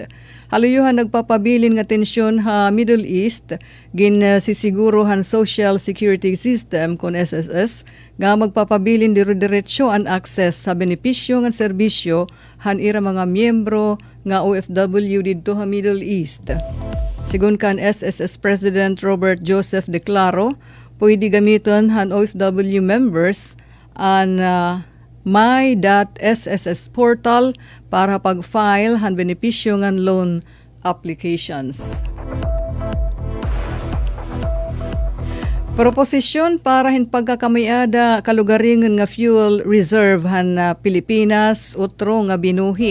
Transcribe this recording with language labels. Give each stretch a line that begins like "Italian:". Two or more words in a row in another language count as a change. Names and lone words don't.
Waray: Haluyuhan nagpapabilin nga tensyon ha Middle East, sisiguro han Social Security System kon SSS nga magpapabilin diretso ang access sa benepisyo nga serbisyo han ira mga miyembro nga OFW didto ha Middle East. Sigun kan SSS President Robert Joseph Declaro, pwede gamiton han OFW members ang my.sss portal para pag-file han benepisyo ngan
English: loan applications.
Waray: Proposisyon para hin pagkakamayada kalugaringan nga fuel reserve han Pilipinas utro nga binuhi.